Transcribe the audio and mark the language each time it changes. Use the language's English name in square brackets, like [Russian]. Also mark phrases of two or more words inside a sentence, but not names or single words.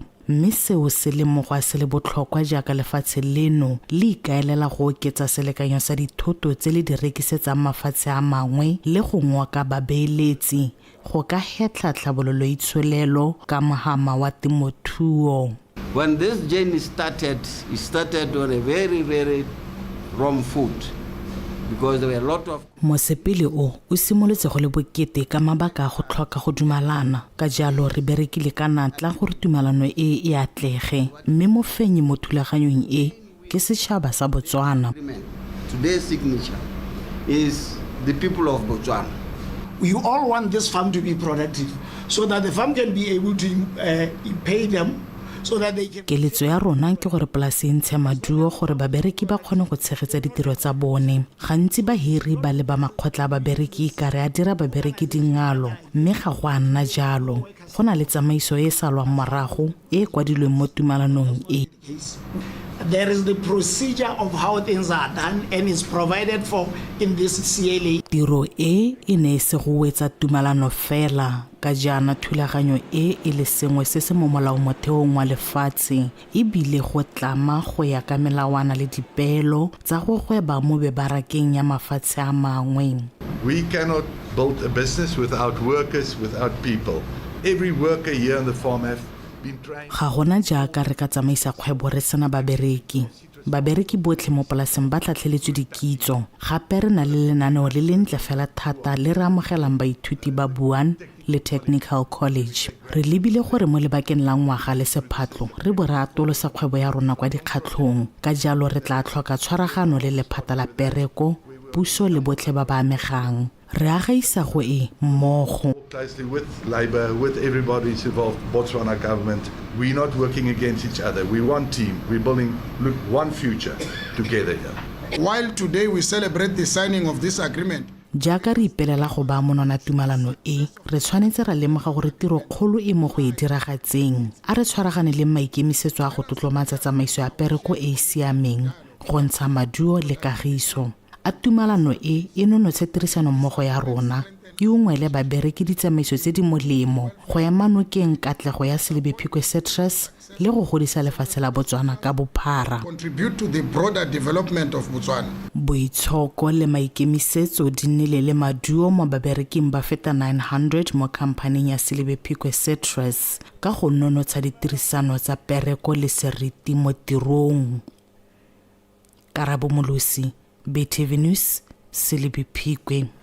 [Tswana] Mme seo se lemoga se le botlhokwa jaaka lefatshe leno le ikaelela go oketsa selekanyo sa dithoto tse le di rekisetsang mafatshe a mangwe le go ngoka babeeletsi go ka hetla tlhabololo itsholelo ka mohama wa temothuo. [English] When this journey started, it started on a very, very wrong foot because there were a lot of... [Tswana] Mosepele o simolotse go le bokete ka mabaka a go tlhoka go dumalana. Ka jalo re berekile ka natla gore tumalano e atlege. Mme mofenyi mo thulaganyong e ke setšhaba sa Botswana. [English] Today's signature is the people of Botswana. We all want this farm to be productive so that the farm can be able to pay them. [Tswana] Keletso ya rona ke gore polasi ntshe maduo gore babereki ba kgone go tshegetsa ditiro tsa bone. Gantsi bahiri ba le ba makgotla babereki ka re a dira babereki dingalo, mme ga go a nna jalo. Go na le tsamaiso e sa lwang morago e kwadilweng mo tumalanong e. [English] There is the procedure of how things are done and is provided for in this CLA. [Tswana] Tiro e ne se go wetsa tumalano fela ka jana thulaganyo e le sengwe se se mo molaomotheong wa lefatshe e bile go tlama go ya ka melawana le dipeelo tsa go gweba mo bebarakeng ya mafatshe a mangwe. [English] We cannot build a business without workers, without people. Every worker here on the farm have [Tswana] ga gona jaaka re ka tsamaisa kgwebo re sena babereki. Babereki botlhe mo polaseng ba tlhatlheletswe dikitso. Gape re na le lenaneo le lentle fela thata le re amogelang baithuti ba buang le Technical College. Re lebile gore mo lebakeng la ngwaga le sephatlo re bo re atolosa kgwebo ya rona kwa dikgatlhong. Ka jalo re tla tlhoka tshwaragano le lephata la pereko, puso le botlhe ba ba amegang. Re agaisa go e mmogo. [English] Closely with Labour, with everybody involved, Botswana government. We're not working against each other. We one team. We're building one future together here. While today we celebrate the signing of this agreement, [Tswana] jaaka re ipelela go ba monona tumalano e, re tshwanetse ra lemoga gore tiro kgolo e mo go e diragatseng. A re tshwaragane le maikemisetso a go tlotlomatsa tsamaiso ya pereko e siameng, go ntsha maduo le kagiso. A tumalano e nonotse tirisano mmogo ya rona. E ungwele babereki ditsamaiso tse di molemo go ya manokeng katlego ya Selebephikwe Citrus le go godisa lefatshe la Botswana ka bophara. [English] Contribute to the broader development of Botswana. [Tswana] Boitshoko le maikemisetso di nnile le maduo mo babereking ba feta 900 mo kampaning ya Selebephikwe Citrus ka go nonotsa ditirisano tsa pereko le seriti mo tirong. Karabo Molosi, BTV News, Selebephikwe.